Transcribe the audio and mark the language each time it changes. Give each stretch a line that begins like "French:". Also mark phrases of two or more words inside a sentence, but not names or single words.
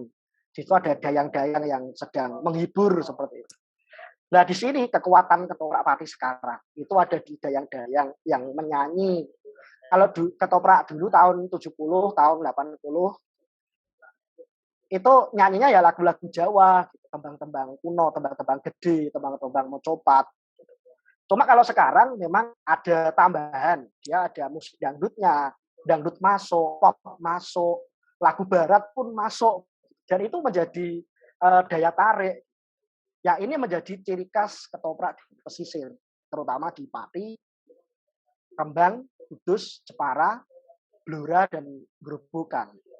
Indonesian: Di situ ada dayang-dayang yang sedang menghibur seperti itu. Nah di sini kekuatan ketoprak Pati sekarang itu ada di dayang-dayang yang menyanyi. Kalau ketoprak dulu tahun 70, tahun 80 itu nyanyinya ya lagu-lagu Jawa, tembang-tembang kuno, tembang-tembang gede, tembang-tembang mocopat. Cuma kalau sekarang memang ada tambahan, dia ada musik dangdutnya, dangdut masuk, pop masuk, lagu barat pun masuk, dan itu menjadi daya tarik. Ya ini menjadi ciri khas ketoprak di pesisir, terutama di Pati, Rembang, Kudus, Jepara, Blora, dan Grobogan.